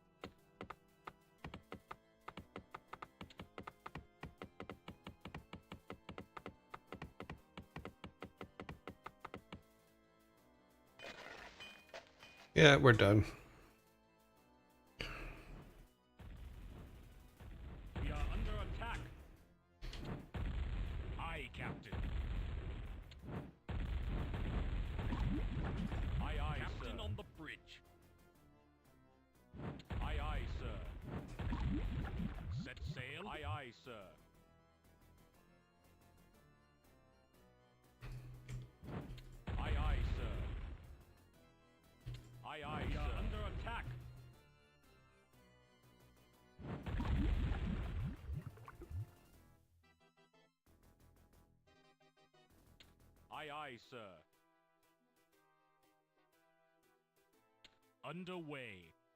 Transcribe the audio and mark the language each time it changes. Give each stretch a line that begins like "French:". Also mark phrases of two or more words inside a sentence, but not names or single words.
English: Yeah, we're done. We are under attack. Aye, Captain. Aye, aye, Captain sir. On the bridge. Aye, aye, sir. Set sail. Aye, aye, sir. Aye, aye, sir. Aye, aye, we are under attack. Aye, aye, sir. Underway.